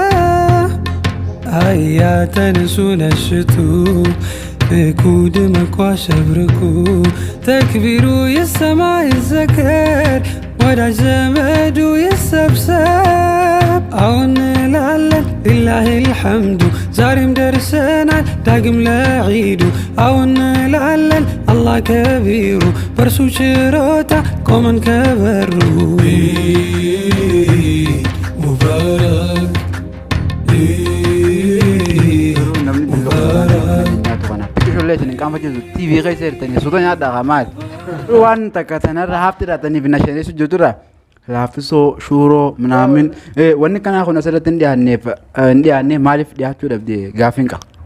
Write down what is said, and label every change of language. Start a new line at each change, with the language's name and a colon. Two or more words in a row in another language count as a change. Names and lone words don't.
Amharic: አያ ተነሱ ነሽቱ ፍኩ ድመኳ ሸብርኩ ተክቢሩ ይሰማ ይዘከር ወዳጅ ዘመዱ ይሰብሰብ አሁን እንላለን
Arabic: لله الحمد
Amharic: ዛሬም ደርሰናል ዳግም ለዒዱ አሁን እንላለን አላህ ከቢሩ በርሱ ችሮታ ቆመን ከበሩ ሙባረክ
Oromo: ijoollee qaama jiru TV keessa jirtanii suuta nyaadhaa maal waan takka tanarra hafti dhaatanii fi nashaneessu jirtura laaffisoo shuuroo minaamin wanni kanaa kun asirratti hin dhiyaanne maaliif dhiyaachuu dhabde gaaffiin qaba.